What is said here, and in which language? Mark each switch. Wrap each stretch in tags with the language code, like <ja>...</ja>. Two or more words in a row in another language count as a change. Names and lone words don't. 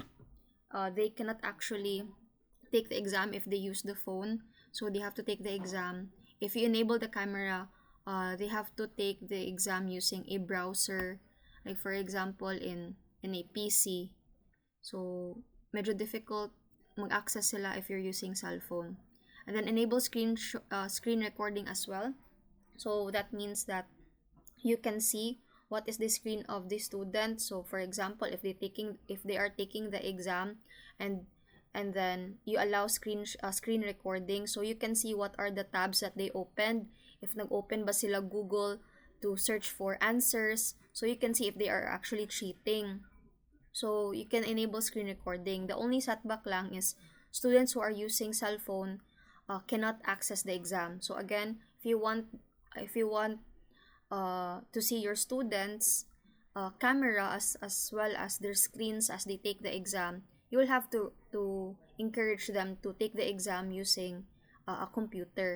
<en>They cannot actually take the exam if they use the phone, so they have to take the exam. If you enable the camera, they have to take the exam using a browser, like for example in a PC. So medyo difficult</en> <tl>mag-access sila</tl> <en>if you're using cell phone. And then enable screen recording as well. So that means that you can see what is the screen of the student. So for example, if they are taking the exam, and then you allow screen recording, so you can see what are the tabs that they opened, if</en> <tl>nag-open ba sila</tl> <en>Google to search for answers, so you can see if they are actually cheating. So you can enable screen recording. The only setback lang is students who are using cell phone cannot access the exam. So again, if you want to see your students camera as well as their screens as they take the exam, you will have to encourage them to take the exam using a computer.</en>